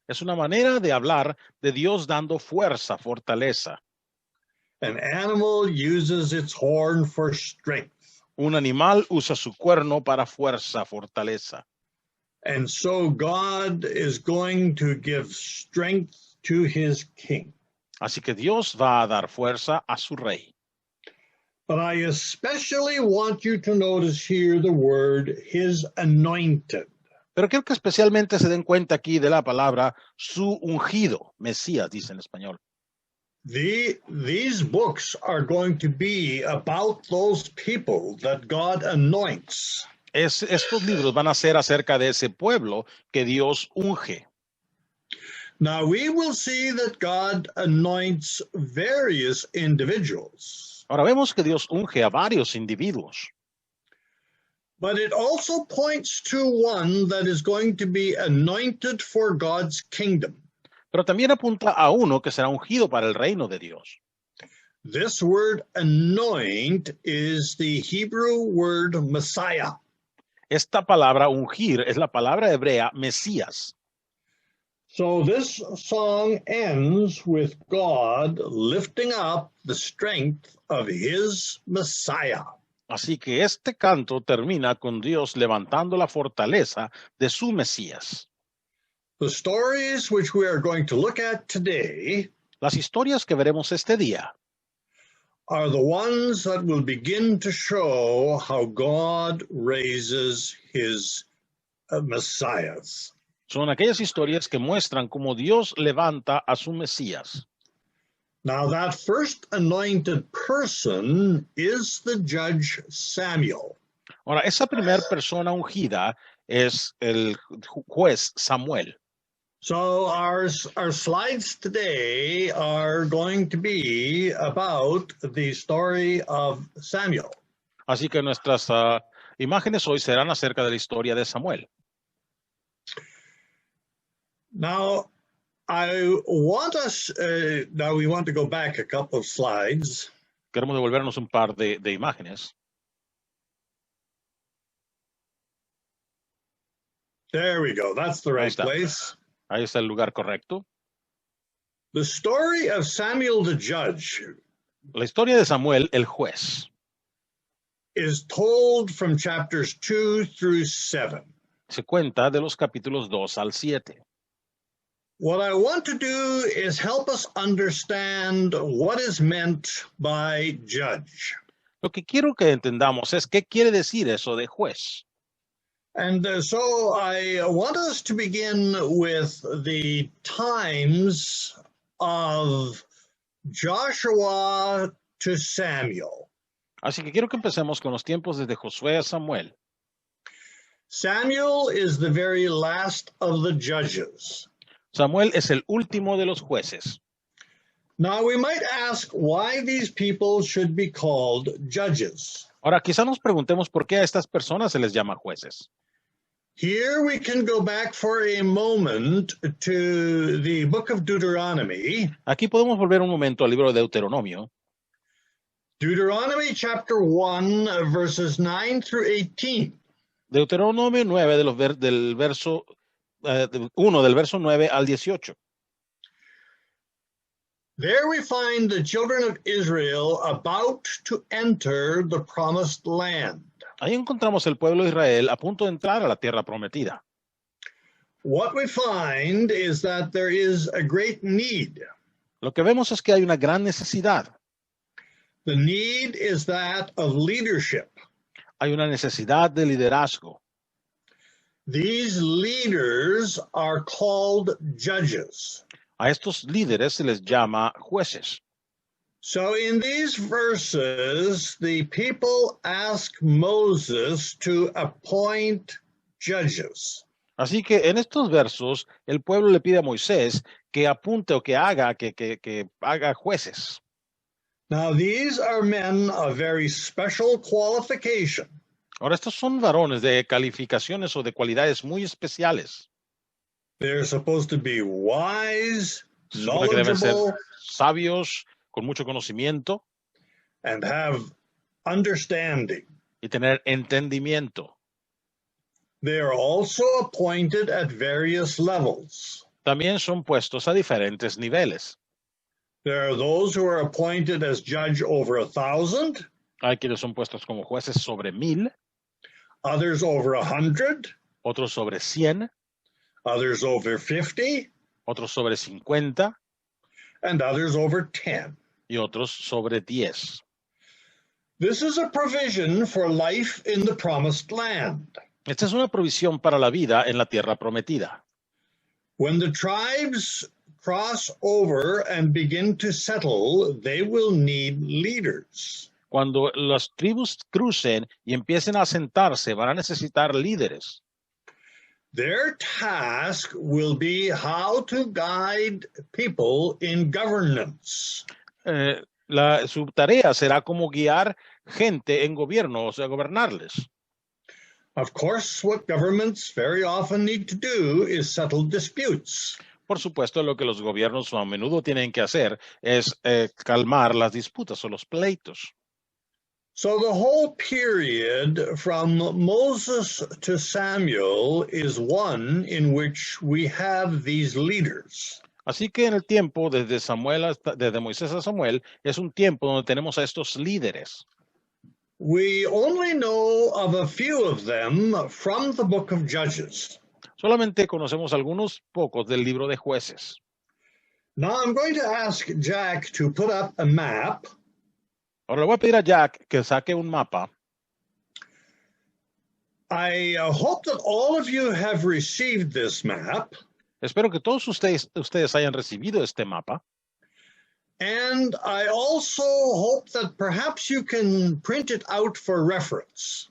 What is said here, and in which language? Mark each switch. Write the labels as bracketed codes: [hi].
[es] una manera de hablar de Dios dando fuerza, fortaleza. [en] An animal uses its horn for strength. [es] Un animal usa su cuerno para fuerza, fortaleza. [en] And so God is going to give strength to his king. [es] Así que Dios va a dar fuerza a su rey. [en] But I especially want you to notice here the word his anointed. [es] Pero quiero que especialmente se den cuenta aquí de la palabra su ungido, Mesías, dice en español. [en] These books are going to be about those people that God anoints. [es] Estos libros van a ser acerca de ese pueblo que Dios unge. [en] Now we will see that God anoints various individuals. [es] Ahora vemos que Dios unge a varios individuos. [en] But it also points to one that is going to be anointed for God's kingdom. [es] Pero también apunta a uno que será ungido para el reino de Dios. [en] This word anoint is the Hebrew word Messiah. [es] Esta palabra ungir es la palabra hebrea Mesías. [en] So this song ends with God lifting up the strength of his Messiah. [es] Así que este canto termina con Dios levantando la fortaleza de su Mesías. [en] The stories which we are going to look at today [es] Las historias que veremos este día [en] are the ones that will begin to show how God raises his messiahs. [es] son aquellas historias que muestran cómo Dios levanta a su Mesías. [en] Now that first anointed person is the judge Samuel. [es] Ahora, esa primera persona ungida es el juez Samuel. [en] So our slides today are going to be about the story of Samuel. [es] Así que nuestras imágenes hoy serán acerca de la historia de Samuel. [en] Now, I want us, now we want to go back a couple of slides. [es] Queremos devolvernos un par de imágenes. [en] There we go. That's the right place. [es] Ahí está el lugar correcto. [en] The story of Samuel the judge [es] La historia de Samuel, el juez, [en] is told from chapters 2 through 7. [es] se cuenta de los capítulos 2 al 7. [en] What I want to do is help us understand what is meant by judge. [es] Lo que quiero que entendamos es qué quiere decir eso de juez. [en] And so I want us to begin with the times of Joshua to Samuel. [es] Así que quiero que empecemos con los tiempos desde Josué a Samuel. [en] Samuel is the very last of the judges. [es] Samuel es el último de los jueces. [en] Now we might ask why these people should be called judges. [es] Ahora, quizá nos preguntemos por qué a estas personas se les llama jueces. [en] Here we can go back for a moment to the book of Deuteronomy. [es] Aquí podemos volver un momento al libro de Deuteronomio. [en] Deuteronomy chapter 1, verses 9 through 18. [es] Deuteronomio 9 del verso 1 del verso 9 al 18. [en] There we find the children of Israel about to enter the promised land. [es] Ahí encontramos el pueblo de Israel a punto de entrar a la tierra prometida. [en] What we find is that there is a great need. [es] Lo que vemos es que hay una gran necesidad. [en] The need is that of leadership. [es] Hay una necesidad de liderazgo. [en] These leaders are called judges. [es] A estos líderes se les llama jueces. [en] So in these verses, the people ask Moses to appoint judges. [es] Así que en estos versos, el pueblo le pide a Moisés que apunte o que haga jueces. [en] Now, these are men of very special qualification. [es] Ahora, estos son varones de calificaciones o de cualidades muy especiales. [en] They're supposed to be wise, [es] Se supone que deben ser [en] knowledgeable, [es] sabios, con mucho conocimiento [en] and have understanding. [es] y tener entendimiento. [en] They are also appointed at various levels. [es] También son puestos a diferentes niveles. [en] There are those who are appointed as judge over 1,000, [es] Hay quienes son puestos como jueces sobre 1,000, [en] others over 100, [es] otros sobre 100, [en] others over 50, [es] otros sobre 50 [en] and others over 10. [es] y otros sobre 10. [en] This is a provision for life in the promised land. [es] Esta es una provisión para la vida en la tierra prometida. [en] When the tribes cross over and begin to settle, they will need leaders. [es] Cuando las tribus crucen y empiecen a asentarse, van a necesitar líderes. [en] Their task will be how to guide people in governance. [es] Su tarea será como guiar gente en gobierno, o sea, gobernarles. [en] Of course, what governments very often need to do is settle disputes. [es] Por supuesto, lo que los gobiernos a menudo tienen que hacer es calmar las disputas o los pleitos. [en] So the whole period from Moses to Samuel is one in which we have these leaders. [es] Así que en el tiempo desde Moisés a Samuel es un tiempo donde tenemos a estos líderes. [en] We only know of a few of them from the book of Judges. [es] Solamente conocemos algunos pocos del libro de Jueces. [en] Now I'm going to ask Jack to put up a map. [es] Ahora le voy a pedir a Jack que saque un mapa. [en] I hope that all of you have received this map. [es] Espero que todos ustedes hayan recibido este mapa. [en] And I also hope that perhaps you can print it out for reference.